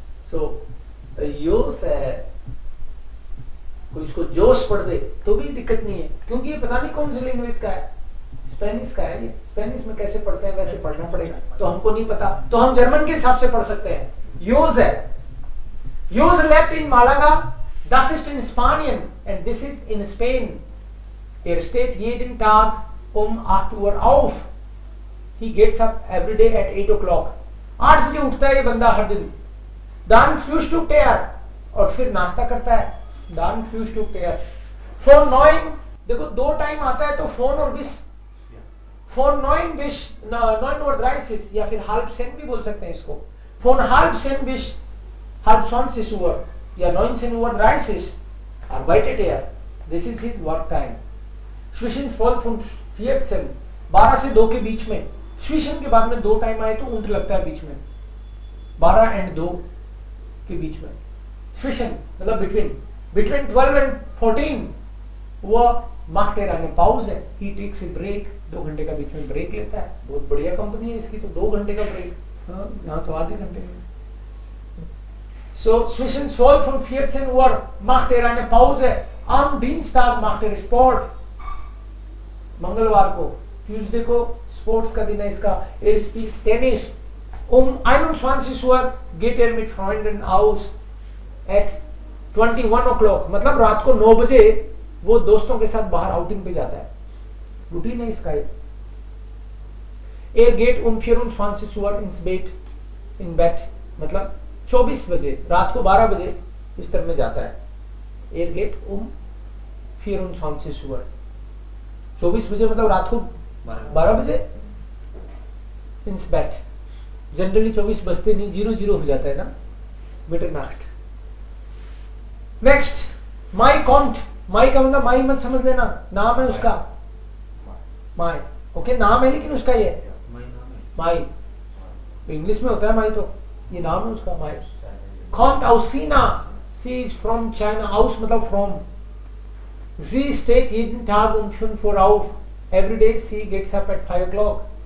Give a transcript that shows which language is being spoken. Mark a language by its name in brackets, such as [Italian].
[Hindi] सो योस है, कोई इसको जोश पढ़ दे तो भी दिक्कत नहीं है, क्योंकि ये पता नहीं कौन सी लैंग्वेज का है. स्पेनिश का है. ये स्पेनिश में कैसे पढ़ते हैं वैसे पढ़ना पड़ेगा, तो हमको नहीं पता, तो हम जर्मन के हिसाब से पढ़ सकते हैं. योस है. [English] योस left in Malaga, [German] das ist in Spanien [English] and this is in Spain. [German] Steht jeden Tag 8 Uhr auf. [English] He gets up every day at 8 o'clock. [Hindi] 8 बजे उठता है ये बंदा हर दिन. [German] Dann frühstückt er, [Hindi] और फिर नाश्ता करता है. [German] Dann frühstückt er. [Hindi] Von 9, देखो दो टाइम आता है तो फोन और बिस. [German] Von 9 bis 9:30 [Hindi] या फिर halb 10 भी बोल सकते हैं इसको. [German] Von halb 10 bis halb 20 Uhr या 19:30 arbeitet er. [English] This is his work time. [German] Zwischen 12 und 14, [Hindi] 12 से 2 के बीच में. Zwischen के बाद में दो टाइम आए तो ऊंट लगता है बीच में. 12 and 2 के बीच में. [German] Zwischen मतलब [English] between 12 and 14 [German] वो macht er eine Pause. [English] He takes a break. [Hindi] 2 घंटे का बीच में ब्रेक लेता है. बहुत बढ़िया कंपनी है इसकी तो 2 घंटे का ब्रेक. यहाँ तो आधे घंटे का. [German] So zwischen 12 und 14 Uhr macht er eine Pause. Am Dienstag macht er Sport. [Hindi] मंगलवार को, ट्यूसडे को स्पोर्ट्स का दिन है इसका. [German] Er spielt Tennis. 21 Uhr geht er mit Freunden aus. [English] At 21 o'clock [Hindi] मतलब रात को 9 बजे वो दोस्तों के साथ बाहर आउटिंग पे जाता है. रूटीन है इसका. [German] Er geht 24 Uhr ins Bett. [Hindi] In Bett मतलब 24 बजे, रात को 12 बजे बिस्तर में जाता है. [German] Er geht 24 Uhr. [Hindi] 24 बजे मतलब रात को 12 बजे ins Bett. जनरली 24 बजते नहीं, 00 हो जाता है ना. Mitternacht. Next, my can't. माई का मतलब माई मत समझ लेना, नाम है उसका. माई ओके, नाम है लेकिन उसका ये माई. इंग्लिश में होता है माई, तो ये नाम है उसका माई. Can't आउसीना. [English] She is from China. [Hindi] आउस मतलब from. [German] Sie steht jeden Tag um 5 Uhr auf. [English] Every day she gets up at 5 o'clock.